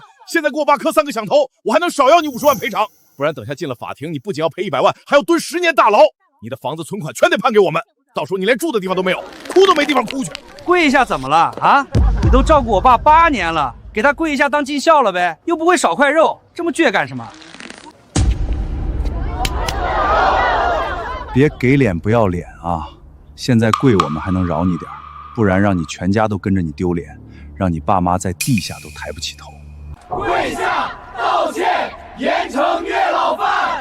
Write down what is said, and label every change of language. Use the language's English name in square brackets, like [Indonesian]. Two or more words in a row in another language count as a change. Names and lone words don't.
[Chinese] 现在给我爸磕3个响头，我还能少要你50万赔偿，不然等下进了法庭，你不仅要赔100万，还要蹲10年大牢。你的房子、存款全得判给我们，到时候你连住的地方都没有，哭都没地方哭去。跪一下怎么了啊？你都照顾我爸8年了，给他跪一下当尽孝了呗，又不会少块肉，这麼倔幹什麼？別給臉不要臉啊！現在跪我們還能饒你點，不然讓你全家都跟着你丟臉，讓你爸媽在地下都抬不起頭。跪下道歉，嚴懲虐老犯。